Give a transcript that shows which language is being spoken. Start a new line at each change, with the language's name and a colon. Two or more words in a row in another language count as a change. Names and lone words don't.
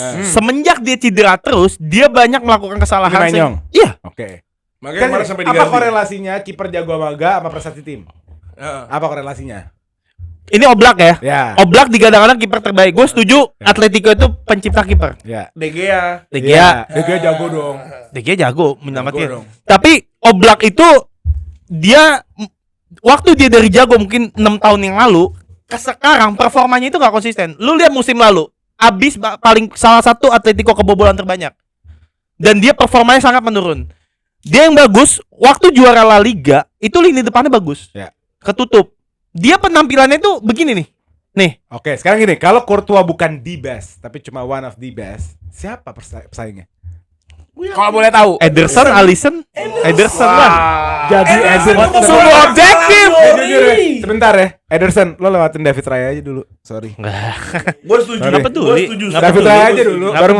Indonesian: Semenjak dia cedera terus, dia banyak melakukan kesalahan. Ini Mainyong. Iya. Oke. Makanya Kan kemarin sampai apa diganti. korelasinya kiper jago sama enggak sama prestasi tim? Heeh. Apa korelasinya? Ini Oblak ya. Ya. Oblak digadang-gadang kiper terbaik. Gue setuju. Atletico itu pencipta kiper. Ya. De Gea. De Iya. Gea. De Gea jago dong. De Gea jago menyelamatkan. dong. Tapi Oblak itu dia waktu dia dari jago mungkin 6 tahun yang lalu ke sekarang performanya itu nggak konsisten. Lu lihat musim lalu, abis paling salah satu Atletico kebobolan terbanyak. Dan dia performanya sangat menurun. Dia yang bagus waktu juara La Liga itu lini depannya bagus. Ya. Ketutup. Dia penampilannya itu begini nih. Nih, Oke, sekarang gini, kalau Courtois bukan
English: the best,
Indonesian: tapi cuma
English: one of the best,
Indonesian: siapa pesaingnya? Kalau boleh tahu. Ederson, Alisson, Ederson lah. Jadi Ederson. Sungguh objektif. Jujur ya, sebentar ya. Ederson, lo lewatin David Raya aja dulu. Sorry. Gua setuju. Nggak peduli. Gua setuju. Nggak David peduli. Raya aja dulu, Nggak baru